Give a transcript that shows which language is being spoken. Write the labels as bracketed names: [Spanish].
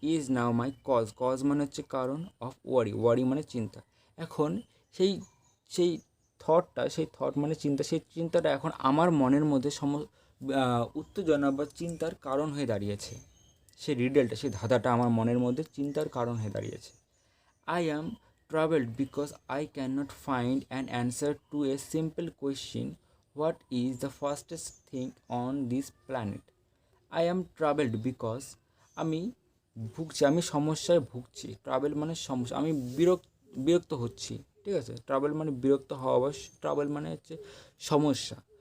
[English] is now my cause, cause [Bangla] মানে হচ্ছে কারণ, [English] of worry, worry [Bangla] মানে চিন্তা। এখন সেই সেই সেই থট মানে চিন্তা, সেই চিন্তাটা এখন আমার মনের মধ্যে উত্তেজনা বা চিন্তার কারণ হয়ে দাঁড়িয়েছে। সেই রিডেলটা, সেই ধাঁধাটা আমার মনের মধ্যে চিন্তার কারণ হয়ে দাঁড়িয়েছে। [English] I am troubled because I cannot find an answer to a simple question, what is the fastest thing on this planet? I am troubled because [Bangla] আমি আমি সমস্যায় ভুগছি। ট্রাভেল মানে সমস্যা, আমি বিরক্ত হচ্ছি, ঠিক আছে? ট্রাভেল মানে বিরক্ত হওয়া, বা ট্রাভেল মানে হচ্ছে সমস্যা।